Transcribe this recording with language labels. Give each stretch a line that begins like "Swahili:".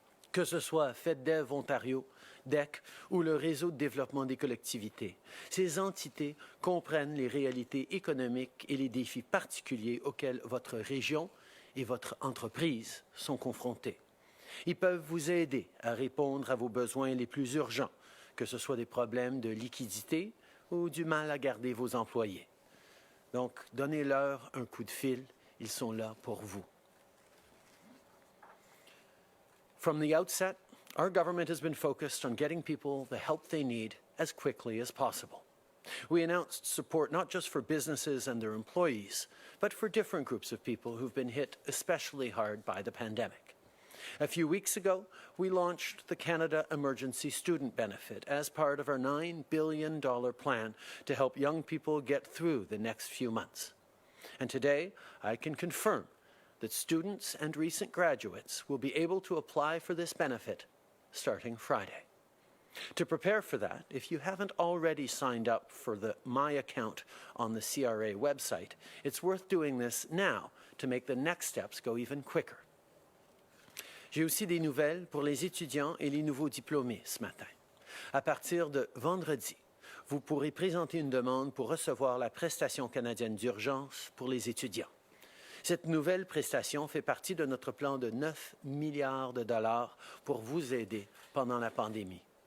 French: Que ce soit FedDev Ontario, DEC ou le réseau de développement des collectivités, ces entités comprennent les réalités économiques et les défis particuliers auxquels votre région et votre entreprise sont confrontés. Ils peuvent vous aider à répondre à vos besoins les plus urgents, que ce soit des problèmes de liquidité ou du mal à garder vos employés. Donc, donnez-leur un coup de fil, ils sont là pour vous.
English: From the outset, our government has been focused on getting people the help they need as quickly as possible. We announced support not just for businesses and their employees, but for different groups of people who've been hit especially hard by the pandemic. A few weeks ago, we launched the Canada Emergency Student Benefit as part of our $9 billion plan to help young people get through the next few months. And today, I can confirm that students and recent graduates will be able to apply for this benefit starting Friday. To prepare for that, if you haven't already signed up for the My Account on the CRA website, it's worth doing this now to make the next steps go even quicker.
French: J'ai aussi des nouvelles pour les étudiants et les nouveaux diplômés ce matin. À partir de vendredi, vous pourrez présenter une demande pour recevoir la prestation canadienne d'urgence pour les étudiants. Cette nouvelle prestation fait partie de notre plan de 9 milliards de dollars pour vous aider pendant la pandémie.